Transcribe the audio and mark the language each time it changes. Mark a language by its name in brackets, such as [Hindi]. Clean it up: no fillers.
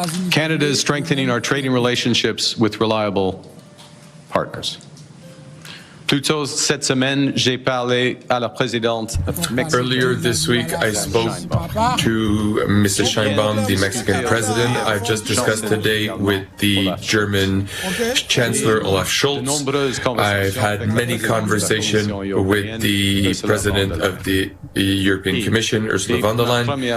[English] Canada is strengthening our trading relationships with reliable partners. [French] Plutôt cette semaine, j'ai parlé à la présidente mexicaine. [English] Earlier this week, I spoke to Mr. Sheinbaum, the Mexican president. I've just discussed today with the German Chancellor Olaf Scholz. I've had many conversations with the president of the European Commission, Ursula von der Leyen.